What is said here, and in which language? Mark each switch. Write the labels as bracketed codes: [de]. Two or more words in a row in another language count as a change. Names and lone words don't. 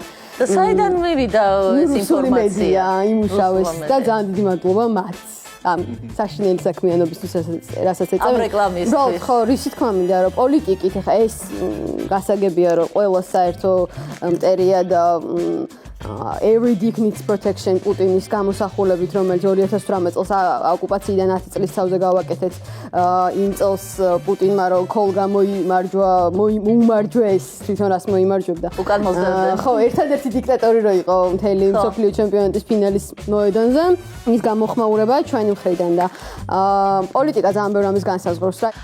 [ka] საიდან მივიდა ეს ინფორმაცია? იმუშავეს და ძალიან დიდი მადლობა მათ. ამ საშინელი საქმიანობისთვის რასაც ეწევენ. ამ რეკლამისთვის. ხო, რისი თქმა მინდა რომ პოლიტიკით ხა ეს გასაგებია რომ ყველა საერთო მტერია და [en] every dick needs protection [ka] პუტინის გამოსახულებით, რომელიც 2018 წელს ოკუპაციიდან 10 წლის თავზე გავაკეთეთ, იმ წელს პუტინმა რომ ქოლ მოუმარჯვეს, თვითონ რას მოიმარჯვებდა. უკან მოსდევდა. ხო, ერთადერთი დიქტატორი რო იყო მთელი მსოფლიო ჩემპიონატის ფინალის მოედანზე, ის გამოხმაურება ჩვენი მხრიდან და პოლიტიკა ძალიან ბევრი ამის განსაზღვრავს რა.